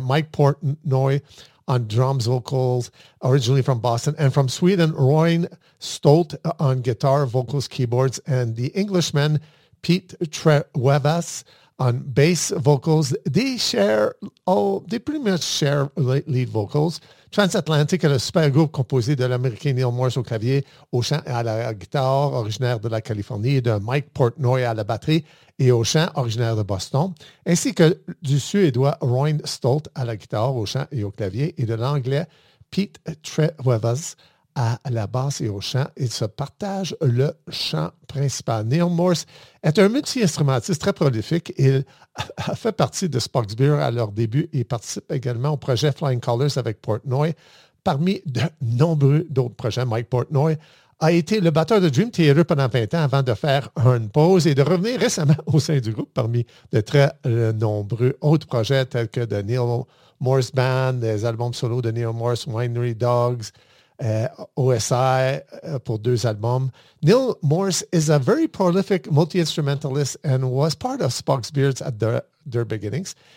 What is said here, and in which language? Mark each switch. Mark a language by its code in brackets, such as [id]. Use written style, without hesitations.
[en] Mike Portnoy on drums, vocals, originally from Boston. And from Sweden, Roy Stolt on guitar, vocals, keyboards. And the Englishman, Pete Trevas, on bass vocals. They pretty much share lead vocals. [fr] Transatlantic est le super groupe composé de l'Américain Neil Morse au clavier, au chant et à la guitare, originaire de la Californie, et de Mike Portnoy à la batterie et au chant, originaire de Boston, ainsi que du Suédois Roy Stolt à la guitare, au chant et au clavier, et de l'Anglais Pete Trevas à la basse et au chant. Ils se partagent le chant principal. Neil Morse est un multi-instrumentiste très prolifique. Il a fait partie de Spoxbeer à leur début et participe également au projet Flying Colors avec Portnoy, parmi de nombreux d'autres projets. Mike Portnoy a été le batteur de Dream Theater pendant 20 ans avant de faire une pause et de revenir récemment au sein du groupe parmi de très nombreux autres projets tels que The Neil Morse Band, des albums solo de Neil Morse, Winery Dogs, OSI pour deux albums. [en] Neil Morse is a very prolific multi-instrumentalist and was part of Spoxbeer at their beginnings.